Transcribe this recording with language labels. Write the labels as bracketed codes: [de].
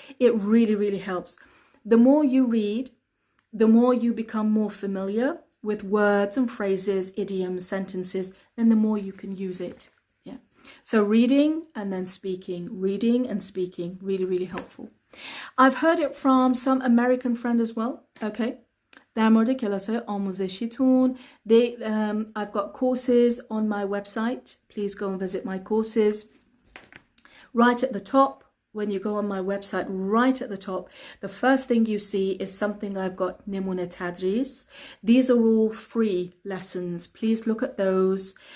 [en] It really, really helps. The more you read, the more you become more familiar with words and phrases, idioms, sentences, then the more you can use it. Yeah. So reading and then speaking, reading and speaking, really, really helpful. I've heard it from some American friend as well. Okay. [fa] در مورد کلاس‌های آموزشیتون. [en] I've got courses on my website. Please go and visit my courses. Right at the top, when you go on my website, right at the top, the first thing you see is something I've got [fa] نمونه تدریس. [en] These are all free lessons. Please look at those.